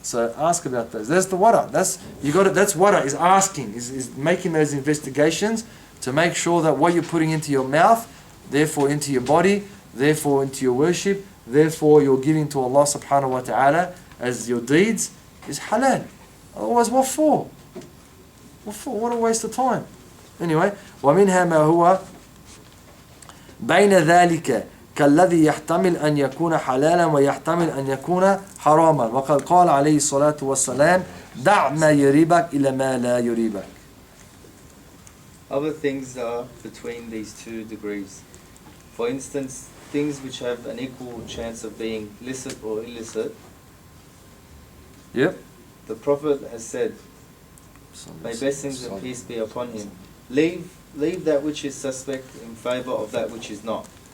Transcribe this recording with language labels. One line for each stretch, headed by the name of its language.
English: So ask about those. That's the wara. That's wara, is asking, is making those investigations to make sure that what you're putting into your mouth, therefore into your body, therefore into your worship, therefore you're giving to Allah subhanahu wa ta'ala as your deeds, is halal. Otherwise, what for? What for? What a waste of time.
Arabic: Anyway, وَمِنْهَا مَا هُوَ بَيْنَ ذَلِكَ كالذي يحتمل أن يكون حلالا ويحتمل أن يكون حراما وقد قال عليه الصلاة والسلام دع ما يريبك إلى ما لا يريبك.
English: Other things are between these two degrees. For instance, things which have an equal chance of being licit or illicit. Yep. The Prophet has said, may blessings and peace be upon him, leave that which is suspect in favour of that which is not.